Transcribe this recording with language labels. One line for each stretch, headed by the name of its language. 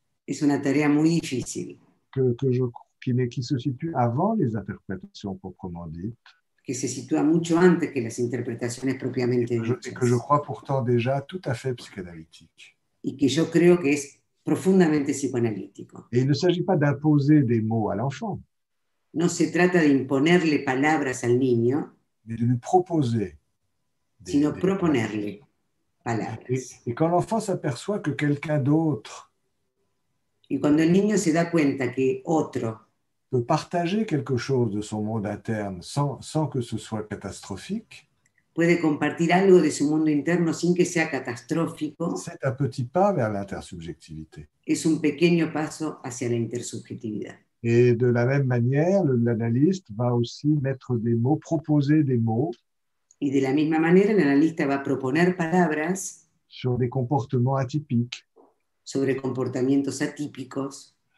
Spanish: Es una tarea muy difícil
French: qui se situe avant les interprétations proprement dites,
Spanish: que se sitúa mucho antes que las interpretaciones propiamente
French: et
Spanish: dichas
French: que je crois pourtant déjà tout à fait psychanalytique.
Spanish: y que yo creo que es profundamente psicoanalítico.
French: Et il ne s'agit pas d'imposer des mots à l'enfant,
Spanish: No se trata de imponerle palabras al niño,
French: mais de lui proposer
Spanish: sino proponerle palabras.
French: Et quand l'enfant s'aperçoit que quelqu'un d'autre
Spanish: Y cuando el niño se da cuenta que otro
French: peut partager quelque chose de son monde interne sans que ce soit catastrophique,
Spanish: puede compartir algo de su mundo interno sin que sea catastrófico,
French: c'est un petit pas vers l'intersubjectivité.
Spanish: es un pequeño paso hacia la intersubjetividad.
French: Et de la même manière, l'analyste va aussi mettre des mots, proposer des mots
Spanish: Y de la misma manera, el analista va a proponer palabras
French: sur des comportements atypiques.
Spanish: sobre comportamientos atípicos.